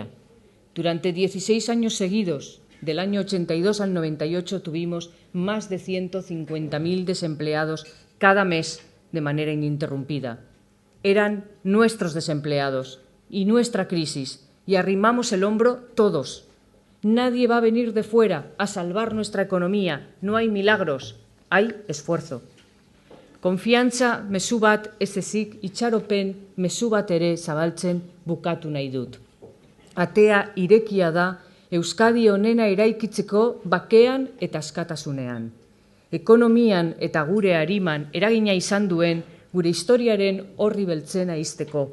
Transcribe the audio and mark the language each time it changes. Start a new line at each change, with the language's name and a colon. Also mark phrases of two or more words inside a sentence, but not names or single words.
Spanish: Durante 16 años seguidos, del año 82 al 98, tuvimos más de 150.000 desempleados cada mes de manera ininterrumpida. Eran nuestros desempleados y nuestra crisis y arrimamos el hombro todos. Nadie va a venir de fuera a salvar nuestra economía. No hay milagros, hay esfuerzo.
Basque: Konfiantza mezu bat ez ezik itxaropen mezu bat ere zabaltzen bukatu nahi dut. Atea irekia da Euskadi onena eraikitzeko bakean eta askatasunean. Ekonomian eta gure ariman eragina izan duen gure historiaren orri beltzena izteko.